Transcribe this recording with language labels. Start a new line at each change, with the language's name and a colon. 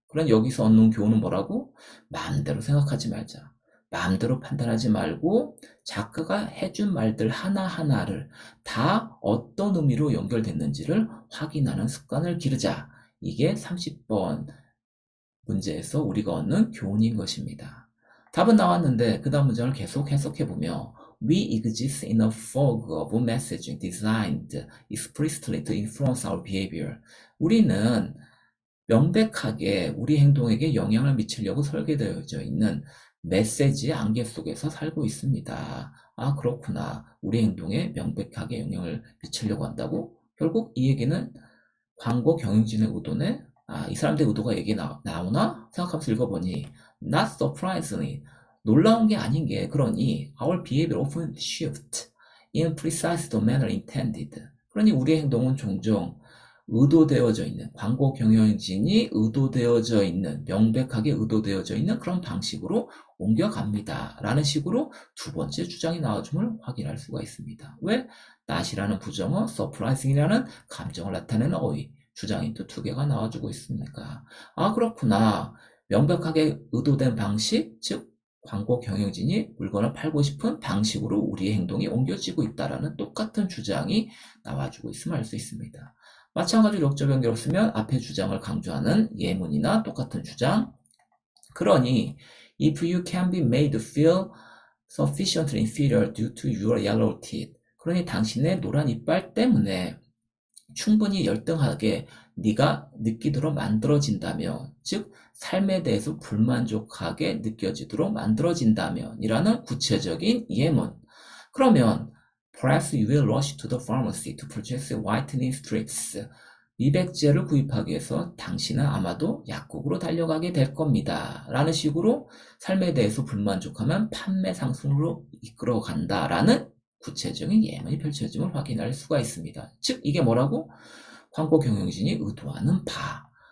Korean: 그럼 여기서 얻는 교훈은 뭐라고? 마음대로 생각하지 말자. 마음대로 판단하지 말고 작가가 해준 말들 하나하나를 다 어떤 의미로 연결됐는지를 확인하는 습관을 기르자. 이게 30번 문제에서 우리가 얻는 교훈인 것입니다. 답은 나왔는데 그 다음 문장을 계속 해석해보며
English: We exist in a fog of messaging designed explicitly to influence our behavior.
Korean: 우리는 명백하게 우리 행동에게 영향을 미치려고 설계되어져 있는 메시지의 안개 속에서 살고 있습니다. 아, 그렇구나. 우리 행동에 명백하게 영향을 미치려고 한다고? 결국 이 얘기는 광고 경영진의 의도네? 이 사람들의 의도가 얘기 나오나? 생각하면서 읽어보니
English: Not surprisingly
Korean: 놀라운 게 아닌 게 그러니
English: our behavior often shift in precisely the manner intended.
Korean: 그러니 우리의 행동은 종종 의도되어져 있는 광고 경영진이 의도되어져 있는 명백하게 의도되어져 있는 그런 방식으로 옮겨갑니다. 라는 식으로 두 번째 주장이 나와줌을 확인할 수가 있습니다. 왜? not이라는 부정어, surprising이라는 감정을 나타내는 어휘, 주장이 또 두 개가 나와주고 있습니까? 아, 그렇구나. 명백하게 의도된 방식, 즉 광고 경영진이 물건을 팔고 싶은 방식으로 우리의 행동이 옮겨지고 있다라는 똑같은 주장이 나와주고 있음을 알 수 있습니다. 마찬가지로 역적 연결을 쓰면 앞의 주장을 강조하는 예문이나 똑같은 주장.
English: 그러니 if you can be made to feel sufficiently inferior due to your yellow teeth.
Korean: 그러니 당신의 노란 이빨 때문에 충분히 열등하게 네가 느끼도록 만들어진다면, 즉 삶에 대해서 불만족하게 느껴지도록 만들어진다면 이라는 구체적인 예문.
English: 그러면 Perhaps you will rush to the pharmacy to purchase whitening strips.
Korean: 미백제를 구입하기 위해서 당신은 아마도 약국으로 달려가게 될 겁니다. 라는 식으로 삶에 대해서 불만족하면 판매 상승으로 이끌어간다라는 구체적인 예문이 펼쳐짐을 확인할 수가 있습니다. 즉 이게 뭐라고? 광고 경영진이 의도하는 바.